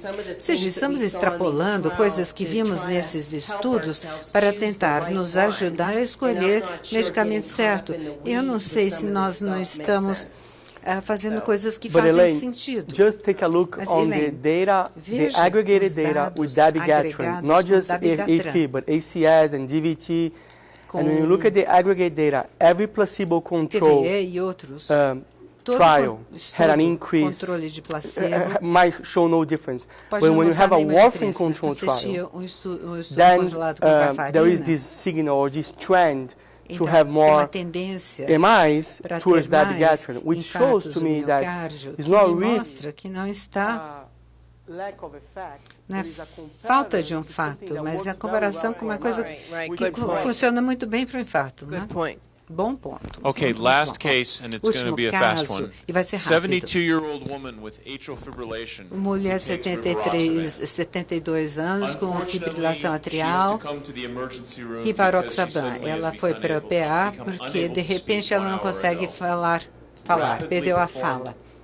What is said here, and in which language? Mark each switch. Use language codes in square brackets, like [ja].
[pt] Ou seja, estamos extrapolando coisas que vimos nesses estudos para tentar nos ajudar a escolher o medicamento certo. Eu não sei se nós não estamos fazendo coisas que fazem sentido. [en] Just take a look on the data, the aggregated data with dabigatran, not just AFib, but ACS and DVT. And when you look at the aggregate data, every placebo-controlled trial had an increase, might show no difference. But when you have a warfarin-controlled trial, then there is this signal or this trend to have more MIs towards dabigatran, which shows to me that it's not really lack of effect. [pt] Não é falta de um fato, mas é a comparação com uma coisa que funciona muito bem para o infarto. Né? Bom ponto. [en] Okay, last case, and it's going to be a fast one. [pt] E vai ser rápido. [en] 72-year-old woman with atrial fibrillation. [pt] Mulher 72 anos com fibrilação atrial, rivaroxaban. Ela foi para o PA porque de repente ela não consegue falar, perdeu a fala.